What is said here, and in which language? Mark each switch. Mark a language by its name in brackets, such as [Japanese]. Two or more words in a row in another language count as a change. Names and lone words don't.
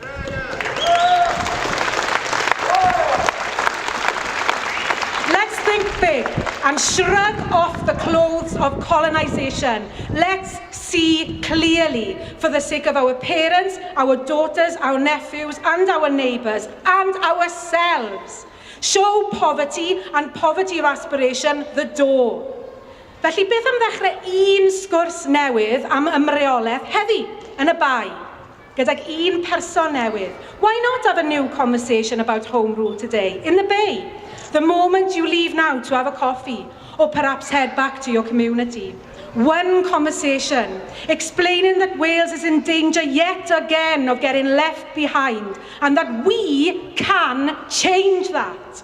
[English] Let's think big and shrug off the clothes of colonisation. Let's see clearly for the sake of our parents, our daughters, our nephews, and our neighbours, and ourselves. Show poverty and poverty of aspiration the door. [Welsh] Felly beth am ddechrau un sgwrs newydd am ymreolaeth heddi yn y bai, gydag un person newydd. [English] Why not have a new conversation about home rule today, in the bay? The moment you leave now to have a coffee, or perhaps head back to your community. One conversation, explaining that Wales is in danger yet again of getting left behind, and that we can change that.